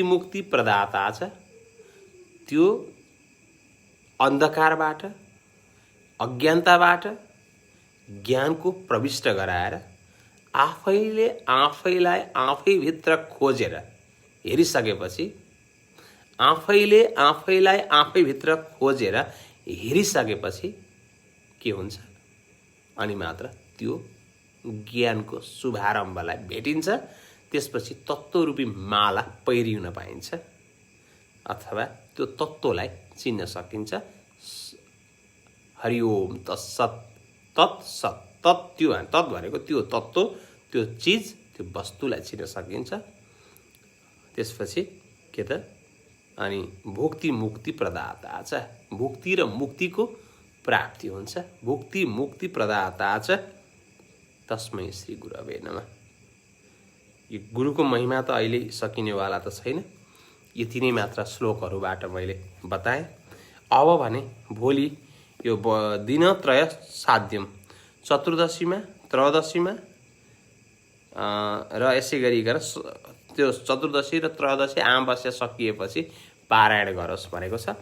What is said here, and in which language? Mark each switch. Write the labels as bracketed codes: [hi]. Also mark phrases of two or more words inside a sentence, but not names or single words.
[ne] मुक्ति प्रदाता छ, त्यो अन्धकारबाट, अज्ञानताबाट ज्ञानको प्रविष्ट गराएर आफैले आफैलाई आफैभित्र खोजेर हेरिसकेपछि, आफैले आफैलाई आफैभित्र खोजेर हेरिसकेपछि के हुन्छ, अनि मात्र त्यो ज्ञानको शुभारम्भलाई भेटिन्छ। त्यसपछि तत्त्वरूपी माला पहिरिन पाइन्छ अथवा त्यो तत्त्वलाई चिन्न सकिन्छ। [sa] हरिओम तत्सत, तत्सत, [ne] तत् भनेको त्यो तत्त्व, त्यो चिज, त्यो वस्तुलाई चिन्न सकिन्छ। त्यसपछि के त, अनि भुक्ति मुक्ति प्रदाता छ, भुक्ति र मुक्तिको प्राप्ति हुन्छ। भुक्ति मुक्ति प्रदाता छ [sa] तस्मै श्री गुरवे नमः। [ne] यो गुरुको महिमा त अहिले सकिनेवाला त छैन। यति नै मात्र श्लोकहरूबाट मैले बताएँ। अब भने भोलि यो [sa] दिनत्रय साध्यम, [ne] चतुर्दशीमा, त्रयोदशीमा र यसै गरिकन त्यो चतुर्दशी र त्रयोदशी अमावस्या सकिएपछि पारायण गरोस् भनेको छ।